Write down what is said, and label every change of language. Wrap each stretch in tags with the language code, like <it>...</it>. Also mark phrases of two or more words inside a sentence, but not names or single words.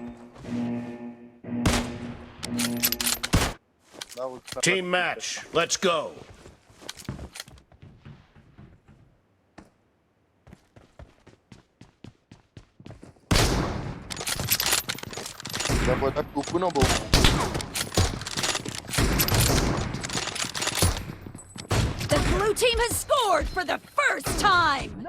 <en>Team match, let's go.</en> <ps>دا به دا ټوپونه به وو.</ps> <en>The blue team has scored for the first time!</en>